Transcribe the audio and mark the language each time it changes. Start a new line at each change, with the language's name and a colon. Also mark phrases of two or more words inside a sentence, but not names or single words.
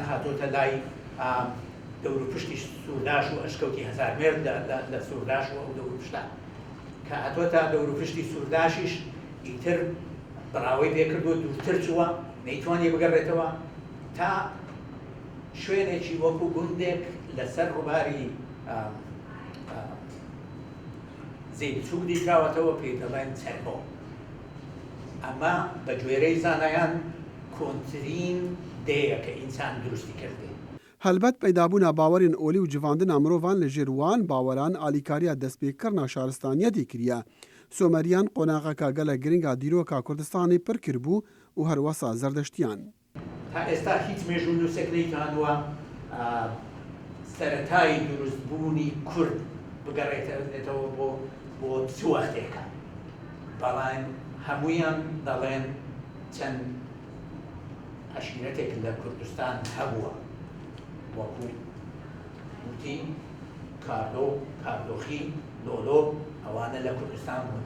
Central Kurdish: هاتۆتە لای دەوروپشتی سوورداش و ئەشکەوتی هەزارمێر لە سوورداش و ئەو دەوروپشتە کە هاتۆتە دەوروپشتی سوورداشیش ئیتر بڕاوەی پێکردووە دوورتر چووە نەیتوانێ بگەڕێتەوە تا شوێنێکی وەکو گوندێک لەسەر ڕووباری زەیبچوو دیکراوەتەوە پێ دەڵێن چەربۆ. ئەمە بە گوێرەی زانایان کۆنترین دەیە کە ئینسان دروستی کردێ.
Kurdish: هەلبەت پەیدابوونا باوەرên olî û civandina mirovan li jêr wan baweran alîkariya destpêkirina şaristaniyetê kiriye. Someriyan qonaqeka gelek giringa dîroka Kurdistanê pir kirbû û herwesa zerdeştiyan.
Central Kurdish: تا ئێستا هیچ مێژوونووسێک نەیتوانووە سەرەتای دروستبوونی کورد بگەڕێتەوە بۆ چ وەختێکە. بەڵام هەموویان دەڵێن چەند عەشیرەتێک لە کوردستان هەبووە وەکو وتی کاردۆخی لۆلۆ ئەوانە لە کوردستان بوون.